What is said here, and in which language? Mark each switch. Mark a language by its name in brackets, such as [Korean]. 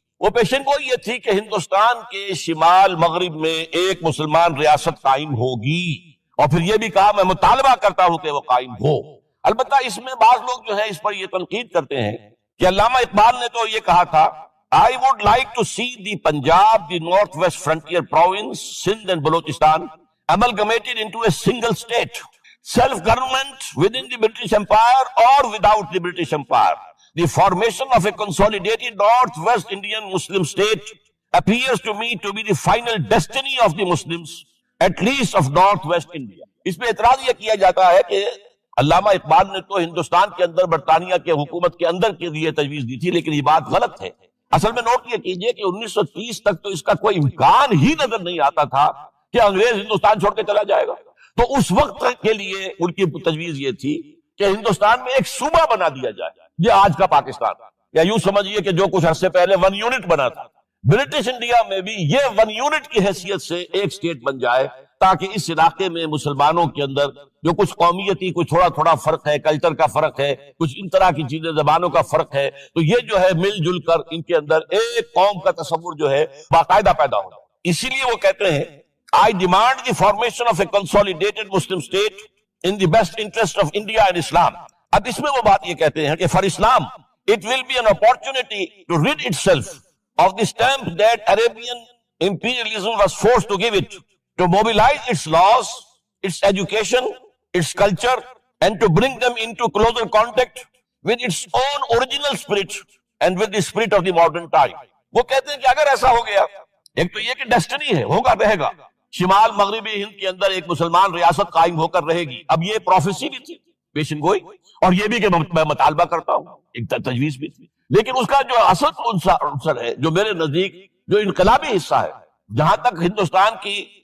[Urdu] وہ پیشن گوئی یہ تھی کہ ہندوستان کے شمال مغرب میں ایک مسلمان ریاست قائم ہوگی، اور پھر یہ بھی کہا میں مطالبہ کرتا ہوں کہ وہ قائم ہو۔ البتہ اس میں بعض لوگ جو ہے اس پر یہ تنقید کرتے ہیں کہ علامہ اقبال نے تو یہ کہا تھا [English] I would like to see the Punjab, the Northwest Frontier Province, Sindh and Balochistan amalgamated into a single state. Self-government within the British Empire or without the British Empire. The formation of a consolidated Northwest Indian Muslim state appears to me to be the final destiny of the Muslims, at least of Northwest India. [Urdu] اس میں اعتراض یہ کیا جاتا ہے کہ علامہ اقبال نے تو ہندوستان کے اندر برطانیہ کے حکومت کے اندر کے لیے تجویز دی تھی، لیکن یہ بات غلط ہے۔ اصل میں نوٹ یہ کیجئے کہ 1930 تک تو اس کا کوئی امکان ہی نظر نہیں آتا تھا کہ انگریز ہندوستان چھوڑ کے چلا جائے گا۔ تو اس وقت کے لیے ان کی تجویز یہ تھی کہ ہندوستان میں ایک صوبہ بنا دیا جائے، یہ آج کا پاکستان، یا یوں سمجھیے کہ جو کچھ عرصے پہلے 1 یونٹ بنا تھا، برٹش انڈیا میں بھی یہ 1 یونٹ کی حیثیت سے ایک سٹیٹ بن جائے، تاکہ اس علاقے میں مسلمانوں کے اندر جو کچھ قومیتی کچھ تھوڑا فرق ہے، کلچر کا فرق ہے، کچھ ان طرح کی چیزیں، زبانوں کا فرق ہے، تو یہ جو ہے مل جل کر ان کے اندر ایک قوم کا تصور جو ہے باقاعدہ پیدا ہو۔ اسی لیے وہ کہتے ہیں [English] I demand the formation of a consolidated Muslim state in the best interest of India and Islam. [Urdu] اب اس میں وہ بات یہ کہتے ہیں کہ [English] for Islam it will be an opportunity to rid itself of the stamp that Arabian imperialism was forced to give it, to mobilize its laws, its education, its culture, and to bring them into closer contact with its own original spirit and with the spirit of the modern time. [Urdu] وہ کہتے ہیں کہ اگر ایسا ہو گیا، ایک تو یہ کہ ڈیسٹنی ہے، ہوگا رہے گا، شمال مغربی ہند کے اندر ایک مسلمان ریاست قائم ہو کر رہے گی۔ اب یہ پروفیسی بھی تھی، پیشن گوئی، اور یہ بھی کہ میں مطالبہ کرتا ہوں، ایک تجویز بھی تھی، لیکن اس کا جو اصل عنصر ہے، جو میرے نزدیک جو انقلابی حصہ ہے، جہاں تک ہندوستان کی